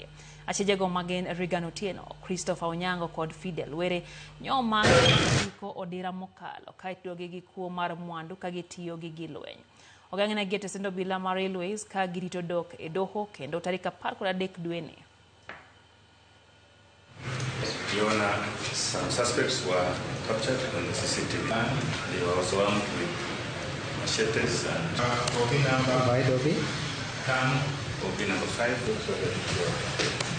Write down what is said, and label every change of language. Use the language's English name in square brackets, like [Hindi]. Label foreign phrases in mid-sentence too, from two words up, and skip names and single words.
[Luo (Kenya and Tanzania)] Achijego magin Regan Otieno, Christopher Onyango kod Fidel Were nyoma giko odira mokalo ka ituogi gi kuo mar mwandu ka gitiyo gi lweny. Ogang'ne gete sendo obila mar Railways ka girito dok e doho kendo tarik 13 dwe ni. [English] Your Honor, some suspects were captured on the CCTV. They were also armed with machetes and OB number 5.